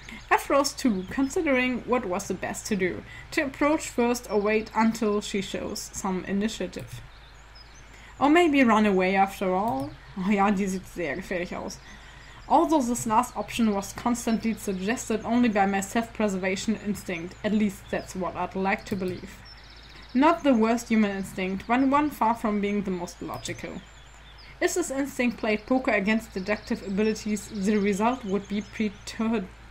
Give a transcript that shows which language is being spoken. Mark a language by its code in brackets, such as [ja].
[en] I froze too, considering what was the best to do. To approach first or wait until she shows some initiative. Or maybe run away after all. [de] Oh ja, die sieht sehr gefährlich aus. [en] Although this last option was constantly suggested only by my self-preservation instinct, at least that's what I'd like to believe. Not the worst human instinct, but one far from being the most logical. If this instinct played poker against deductive abilities, the result would be predetermined.